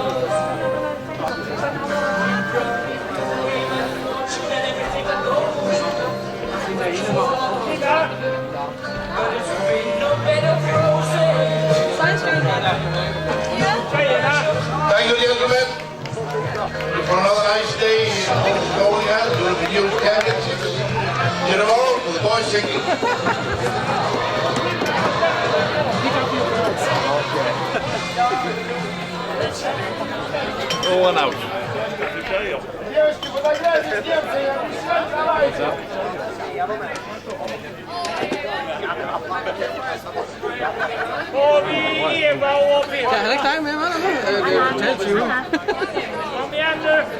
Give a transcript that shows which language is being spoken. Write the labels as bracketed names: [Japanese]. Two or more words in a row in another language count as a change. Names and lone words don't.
[English] Thank you, gentlemen, for another nice day in Estonia during the Youth Championships. See you tomorrow for the boys singing. Over and out. [Danish] Kan han ikke dig med mig? Det er totalt 20. Kom igen nu.